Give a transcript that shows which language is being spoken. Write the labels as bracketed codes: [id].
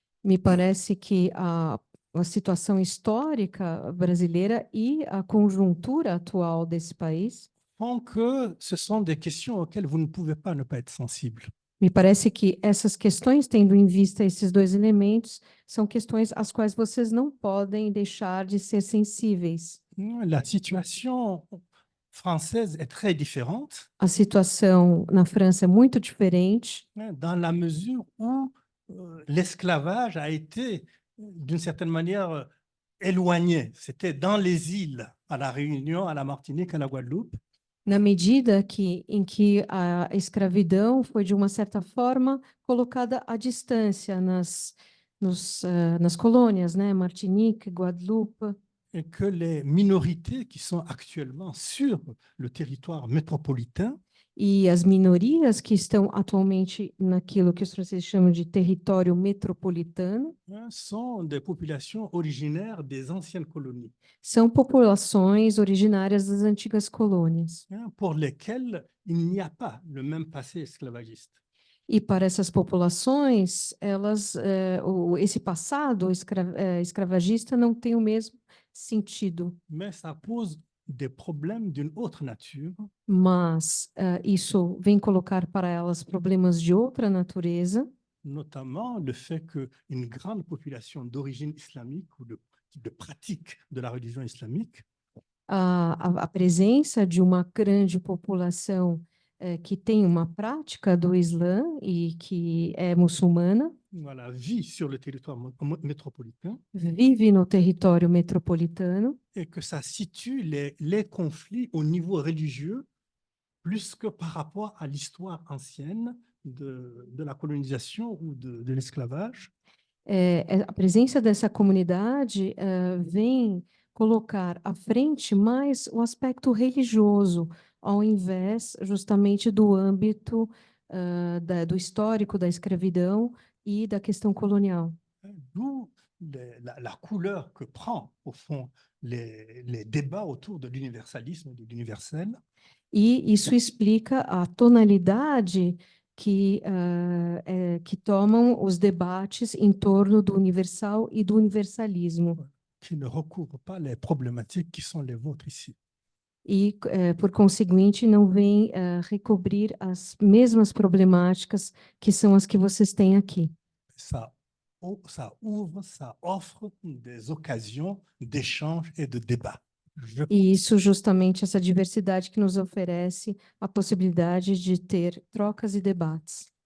[pt] me parece que a situação histórica brasileira e a conjuntura atual desse país, [fr] font que ce sont des questions auxquelles vous ne pouvez pas ne pas être sensible. [pt] me parece que essas questões, tendo em vista esses dois elementos, são questões às quais vocês não podem deixar de ser sensíveis. [fr] La situation française est très différente, [pt] A situação na França é muito diferente, [fr] dans la mesure où l'esclavage a été, d'une certaine manière, éloigné. C'était dans les îles, à la Réunion, à la Martinique, à la Guadeloupe. [pt] na medida em que a escravidão foi, de uma certa forma, colocada à distância nas colônias, né? Martinique, Guadeloupe, [fr] Et que les minorités qui sont actuellement sur le territoire métropolitain [pt] e as minorias que estão atualmente naquilo que os franceses chamam de território metropolitano, [fr] sont des populations originaires des anciennes colonies, [pt] são populações originárias das antigas colônias. [fr] pour lesquelles il n'y a pas le même passé esclavagiste. [pt] E para essas populações, esse passado escravagista não tem o mesmo sentido. [fr] Mais ça pose des problèmes d'une autre nature, [pt] Mas isso vem colocar para elas problemas de outra natureza, [fr] notamment le fait qu'une grande population d'origine islamique ou de pratique de la religion islamique [pt] a presença de uma grande população que tem uma prática do Islã e que é muçulmana, [fr] voilà, vit sur le territoire métropolitain, [pt] vive no território metropolitano, [fr] et que ça situe les conflits au niveau religieux plus que par rapport à l'histoire ancienne de la colonisation ou de l'esclavage. [pt] A presença dessa comunidade vem colocar à frente mais o aspecto religioso, ao invés justamente do âmbito do histórico da escravidão e da questão colonial. [fr] D'où la couleur que prend, au fond, les débats autour de l'universalisme et de l'universel. [pt] E isso explica a tonalidade que tomam os debates em torno do universal e do universalismo. [fr] Qui ne recouvrent pas les problématiques qui sont les vôtres ici. [pt] E, por conseguinte, não vem recobrir as mesmas problemáticas que são as que vocês têm aqui. [fr] Ça ouvre, ça offre des occasions d'échange et de débat. [pt] E isso justamente, essa diversidade que nos oferece a possibilidade de ter trocas e debates.